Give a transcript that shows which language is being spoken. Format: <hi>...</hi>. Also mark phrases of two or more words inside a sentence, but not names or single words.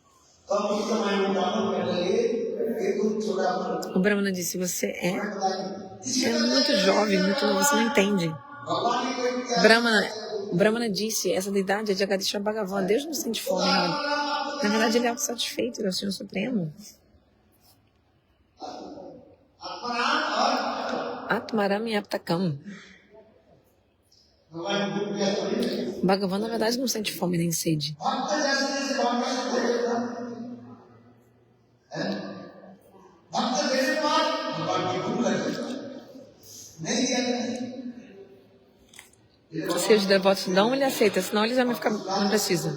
<pt>O Brahmana disse, você é muito jovem, muito novo, você não entende. O Brahmana disse, essa deidade é de Jagadisha Bhagavan, Deus não sente fome. Na verdade, ele é autossatisfeito, ele é o Senhor Supremo.</pt> <sa>आत्माराम याप्तकम्.</sa> <pt>Bhagavan, na verdade, não sente fome nem sede. Se os devotos dão, ele aceita, senão ele já vai ficar, não precisa.</pt>